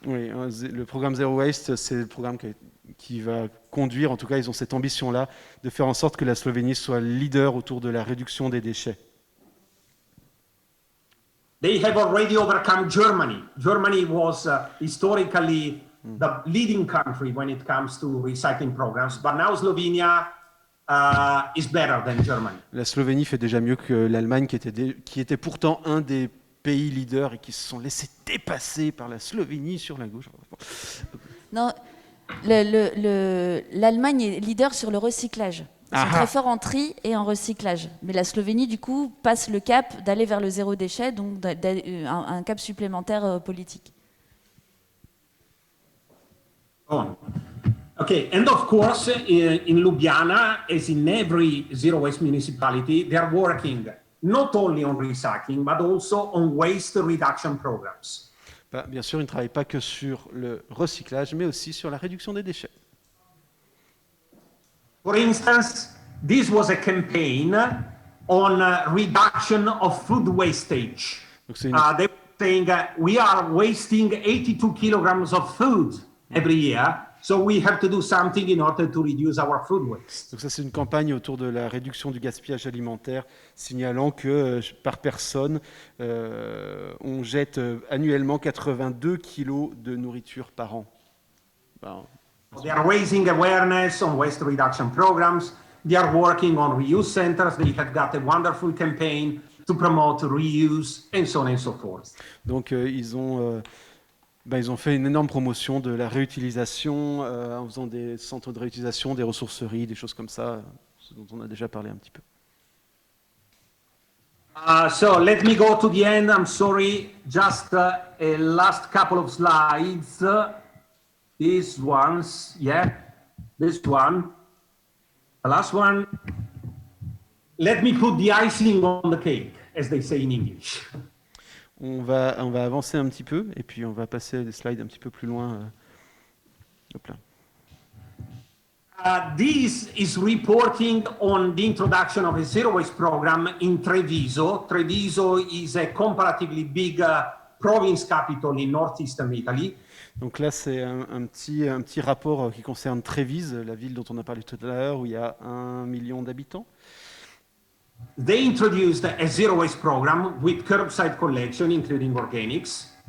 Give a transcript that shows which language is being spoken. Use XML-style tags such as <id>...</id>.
<fr>Oui, le programme Zero Waste, c'est le programme qui va conduire, en tout cas, ils ont cette ambition-là, de faire en sorte que la Slovénie soit leader autour de la réduction des déchets.</fr> <en>They have already overcome Germany. Germany was historically the leading country when it comes to recycling programs, but now Slovenia is better than Germany.</en> <fr>La Slovénie fait déjà mieux que l'Allemagne, qui était pourtant un des pays leaders et qui se sont laissés dépasser par la Slovénie sur la gauche. Non, l'Allemagne est leader sur le recyclage. Ils sont très forts en tri et en recyclage. Mais la Slovénie, du coup, passe le cap d'aller vers le zéro déchet, donc un cap supplémentaire politique. Oh.</fr> <en>Okay, and of course, in Ljubljana, as in every zero waste municipality, they are working not only on recycling, but also on waste reduction programs.</en> <fr>Bien sûr, ils ne travaillent pas que sur le recyclage, mais aussi sur la réduction des déchets.</fr> <en>For instance, this was a campaign on reduction of food wastage. They were saying we are wasting 82 kilograms of food every year, so we have to do something in order to reduce our food waste.</en> <fr>Donc ça, c'est une campagne autour de la réduction du gaspillage alimentaire, signalant que par personne, on jette annuellement 82 kilos de nourriture par an.</fr> <en>They are raising awareness on waste reduction programs. They are working on reuse centers. They have got a wonderful campaign to promote reuse and so on and so forth.</en> <fr>Donc ils ont fait une énorme promotion de la réutilisation en faisant des centres de réutilisation, des ressourceries, des choses comme ça, ce dont on a déjà parlé un petit peu.</fr> <en>So let me go to the end. I'm sorry, just a last couple of slides. These ones, this one, the last one. Let me put the icing on the cake, as they say in English.</en> <fr>On va avancer un petit peu et puis on va passer des slides un petit peu plus loin. Hop là.</fr> <en>This is reporting on the introduction of a zero waste program in Treviso. Treviso is a comparatively big province capital in northeastern Italy.</en> <fr>Donc là, c'est un petit rapport qui concerne Trévise, la ville dont on a parlé tout à l'heure, où il y a 1 million d'habitants.</fr> <en>They introduced a zero waste program with curbside collection, including organics.</en>